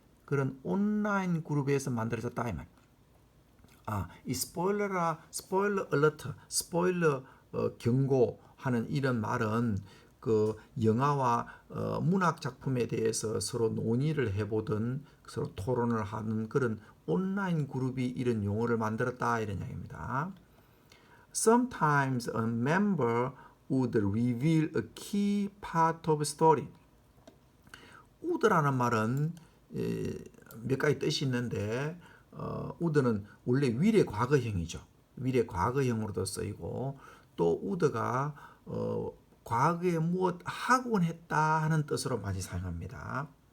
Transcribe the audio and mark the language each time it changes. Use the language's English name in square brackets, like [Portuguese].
[Korean] 그런 온라인 그룹에서 만들어졌다 이 말. 이 스포일러 얼러트, 스포일러 경고하는 이런 말은 그 영화와 문학 작품에 대해서 서로 논의를 해보던 서로 토론을 하는 그런 온라인 그룹이 이런 용어를 만들었다 이런 이야기입니다. [English] Sometimes a member would reveal a key part of a story. [Korean] would라는 말은 몇 가지 뜻이 있는데 would는 원래 위례 과거형이죠. 위례 과거형으로도 쓰이고 또 would가 과거에 무엇 하곤 했다 하는 뜻으로 많이 사용합니다.